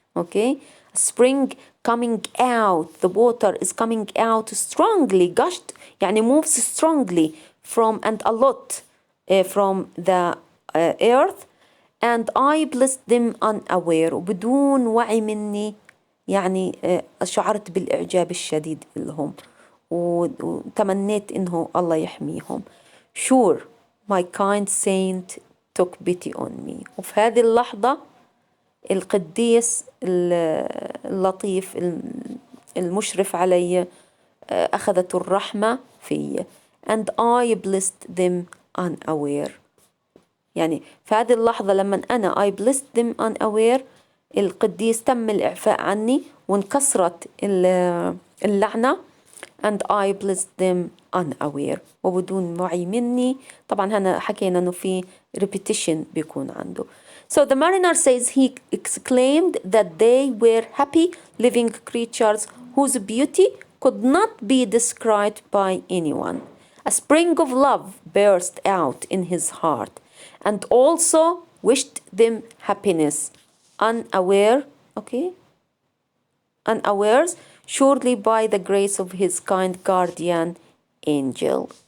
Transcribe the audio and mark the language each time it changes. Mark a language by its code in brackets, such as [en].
[en] Okay, a spring coming out, the water is coming out strongly, gushed يعني moves strongly from and a lot from the earth, and I blessed them unaware، [ar] وبدون وعي مني يعني شعرت بالإعجاب الشديد لهم وتمنيت إنه الله يحميهم. [en] Sure my kind saint took pity on me. [ar] وفي هذه اللحظة القديس اللطيف المشرف علي أخذته الرحمة [en] فيا and I blessed them unaware. [ar] يعني في هذه اللحظة لما أنا [en] I blessed them unaware [ar] القديس تم الإعفاء عني وانكسرت اللعنة [en] and I blessed them unaware [ar] وبدون وعي مني. طبعا هنا حكينا أنه في repetition بيكون عنده. [en] So the mariner says he exclaimed that they were happy living creatures whose beauty could not be described by anyone. A spring of love burst out in his heart and also wished them happiness, unaware, unawares, surely by the grace of his kind guardian angel.